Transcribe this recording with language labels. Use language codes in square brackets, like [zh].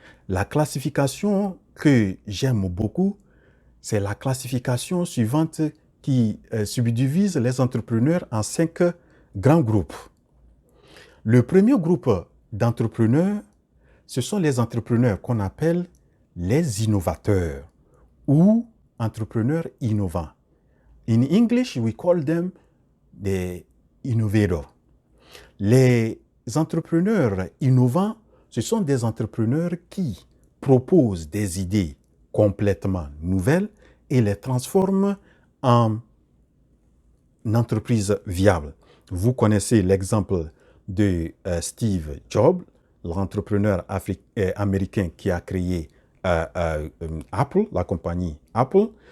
[fr] La classification que j'aime beaucoup, c'est la classification suivante qui subdivise les entrepreneurs en 5 grands groupes. Le premier groupe d'entrepreneurs, ce sont les entrepreneurs qu'on appelle les innovateurs ou entrepreneurs innovants. [en] In English, we call them the innovators. [fr] Les entrepreneurs innovants, ce sont des entrepreneurs qui proposent des idées complètement nouvelles et les transforment en entreprises viables. Vous connaissez l'exemple de Steve Jobs, l'entrepreneur américain qui a créé Apple, la compagnie Apple.